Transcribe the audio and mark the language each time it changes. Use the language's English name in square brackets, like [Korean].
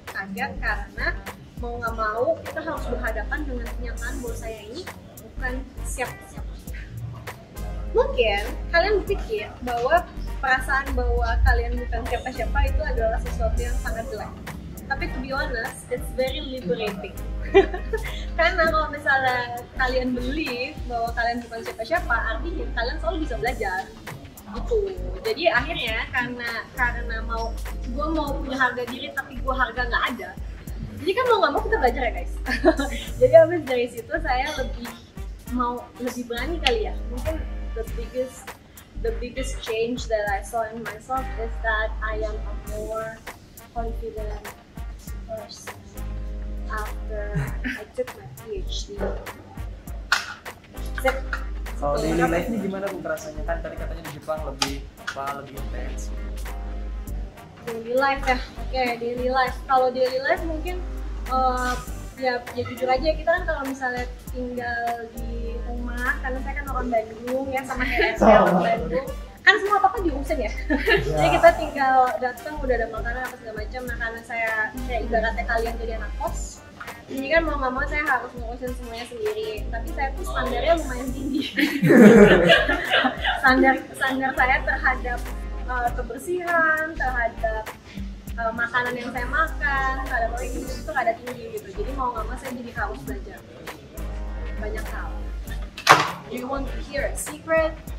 [Indonesian] Kaget karena mau nggak mau kita harus berhadapan dengan kenyataan bahwa saya ini bukan siapa-siapa. Mungkin kalian berpikir bahwa perasaan bahwa kalian bukan siapa-siapa itu adalah sesuatu yang sangat jelek. Tapi [English] to be honest, it's very liberating. [Indonesian] Karena kalau misalnya kalian believe bahwa kalian bukan siapa-siapa, artinya kalian selalu bisa belajar. Gitu. Jadi akhirnya karena gue mau punya harga diri tapi gue harga nggak ada. Jadi kan mau nggak mau kita belajar ya guys. Jadi abis dari situ saya lebih berani kali ya. Mungkin [English] the biggest change that I saw in myself is that I am a more confident person after I took my PhD. [Indonesian] Kalau [English] daily life [Indonesian] ini gimana Bu rasanya? Kan tadi katanya di Jepang lebih intens. [English] Daily life [Indonesian] ya, oke, [English] daily life. [Indonesian] Kalau [English] daily life [Indonesian] mungkin ya jujur aja kita kan kalau misalnya tinggal di rumah, karena saya kan orang Bandung ya sama kayak orang Bandung, kan semua apa diurusin ya. Jadi kita tinggal datang udah ada makanan apa segala macam. Nah karena saya ibaratnya kalian jadi anak kos, jadi kan mau nggak mau saya harus ngurusin semuanya sendiri. Tapi saya tuh standarnya lumayan tinggi. standar saya terhadap kebersihan, terhadap makanan yang saya makan, terhadap orang itu ada tinggi gitu. Jadi mau nggak mau saya jadi harus belajar banyak hal. [English] Do you want to hear a secret?